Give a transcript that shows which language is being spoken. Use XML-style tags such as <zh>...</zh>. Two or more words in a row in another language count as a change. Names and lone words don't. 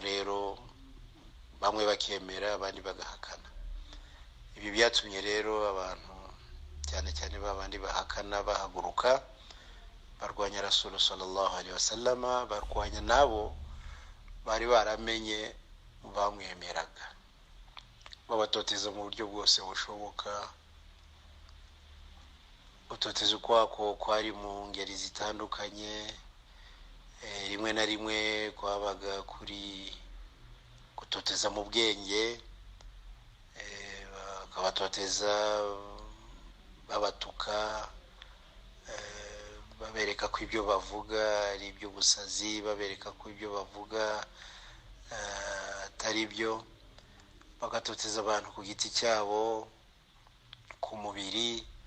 <rw>Rero bamwe bakemera, abandi bagahakana. Ibi byatumye rero abantu cyane cyane babandi bahakana bahaguruka barwanya Rasul</rw> <ar>صلى الله عليه وسلم,</ar> <rw>barwanya nabo bari baramenye bamwemeraga, babatoteza mu buryo bwose bushoboka. Gutoteza ukwako kwari mu ngeri zitandukanye. Rimwe na rimwe kwabaga kuri gutoteza mu bwenge, bakabatoteza babatuka, babereka ko ibyo bavuga ari ibyo busazi, babereka ko ibyo bavuga atari byo, bagatoteza abantu ku giti cyabo, ku mubiri,</rw>